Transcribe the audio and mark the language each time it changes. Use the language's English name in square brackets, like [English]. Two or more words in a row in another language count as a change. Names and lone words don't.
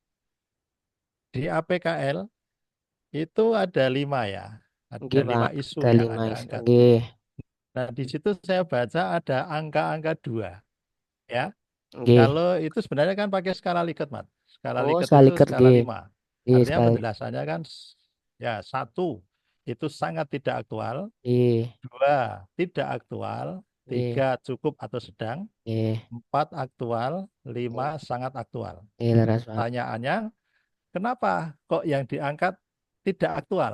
[Indonesian] Di APKL itu ada 5 ya. Ada Nggih, 5 Pak. isu Ada yang lima Anda isu. angkat. Nggih. Nah, di situ saya baca ada angka-angka 2 ya. Nggih. Kalau itu sebenarnya kan pakai skala Likert, Mat. Skala Oh, Likert sekali itu skala nggih. 5. Nggih, Artinya sekali. penjelasannya kan ya 1 itu sangat tidak aktual, Nggih. 2 tidak aktual, Nggih. 3 cukup atau sedang, Nggih. 4 aktual, 5 Nggih. sangat aktual. Nggih, Laras, Pak. Pertanyaannya, kenapa kok yang diangkat tidak aktual?